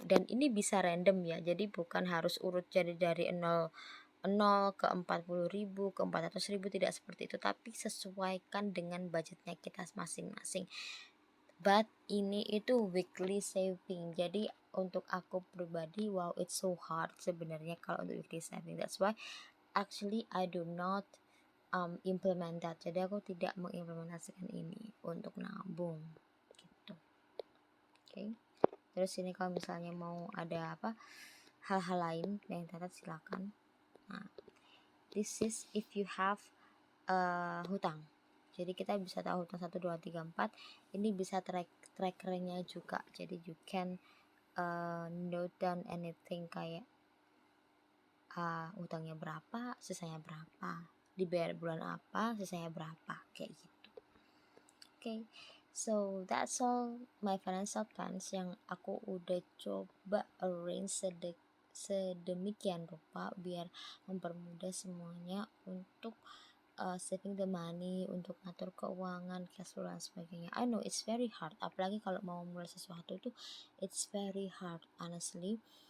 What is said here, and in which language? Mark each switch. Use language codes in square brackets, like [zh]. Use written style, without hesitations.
[id] Dan ini bisa random ya. Jadi bukan harus urut jadi dari 0 ke 40.000 ke 400.000, tidak seperti itu, tapi sesuaikan dengan budgetnya kita masing-masing. But ini itu weekly saving. Jadi untuk aku pribadi, [en] wow, it's so hard [id] sebenarnya kalau untuk weekly saving. [en] That's why actually I do not implement that. [id] Jadi aku tidak mengimplementasikan ini untuk nabung gitu. Oke. Terus ini kalau misalnya mau ada hal-hal lain yang catat silakan. [en] Nah, this is if you have hutang. [id] Jadi kita bisa tahu hutang 1 2 3 4. Ini bisa trackernya juga. Jadi [en] you can note down anything [id] kayak hutangnya berapa, sisanya berapa, dibayar bulan apa, sisanya berapa, kayak gitu. [en] Okay, so that's all my financial plans [id] yang aku udah coba arrange sedemikian rupa biar mempermudah semuanya untuk [en] saving the money, [id] untuk ngatur keuangan, cash flow dan sebagainya. [en] I know it's very hard, [id] apalagi kalau mau mulai sesuatu itu [en] it's very hard honestly.